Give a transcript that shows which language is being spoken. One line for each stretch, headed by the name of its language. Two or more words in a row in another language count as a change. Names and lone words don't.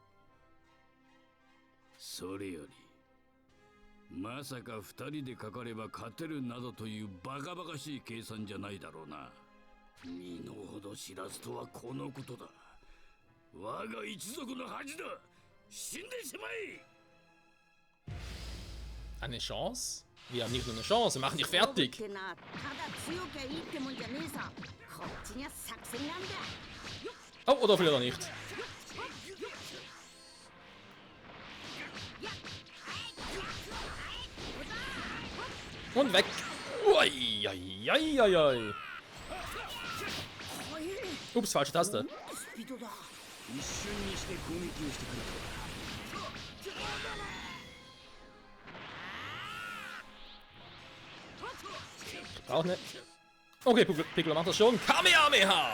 Japanese: それよりまさか二人でかかれば勝てるなどというバカバカしい計算じゃないだろうな。身の程知らずとはこのことだ。我が一族の恥だ。死んでしまえ。
German: Eine Chance? Wir haben nicht nur eine Chance, wir machen dich fertig. Oh, oder vielleicht auch nicht. Und weg. Ui, ui, ui, ui, ui. Ups, falsche Taste.
Japanese: スピードだ。一瞬にして攻撃をしてくる
German: Braucht nicht. Okay, Piccolo macht das schon. Kamehameha!